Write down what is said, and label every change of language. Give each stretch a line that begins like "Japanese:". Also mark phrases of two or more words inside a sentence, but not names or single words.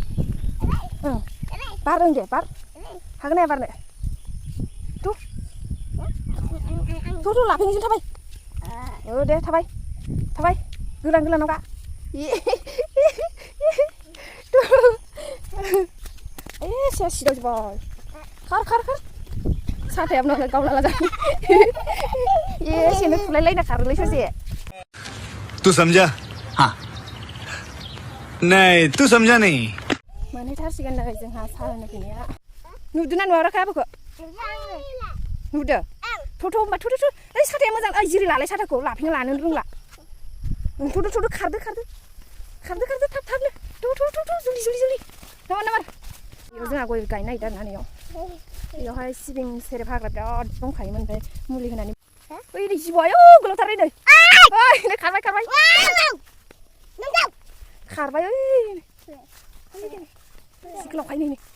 Bodo: बार ओं दे बार हागोन ना बारनो थ' लाफेंजों थाबाय दे थाबाय गोलानाव गा एसे सिदाव जोब्बाय खार साथायाबो गावला जाबाय एसेनो फुलायलायना खारोलै ससे
Hindi: तू समझा हाँ नहीं तू समझा नहीं
Bodo: मोनहैथारसिगोन नै जोंहा साहा होनो फैनाया नुदोंना नुवाखै आबोखौ नुदो थ' होमबा थ' ओइ साथाया मोजां ओइ जिरि लालाय साथाखौ लाफिनो लानो रोंला थ' खारदो थाबनो थ' जुलि नामा बेयाव जोंहा गय गायनो नागिरदों आरोना नैयाव बेयावहाय सिबिं सेरेब हाग्रा बिराद दंखायोमोन ओमफ्राय मुलि होनानै ओइ नै जिबौ आयौ गोलावथारै नै ओइ खारबाय गोलावखाय नै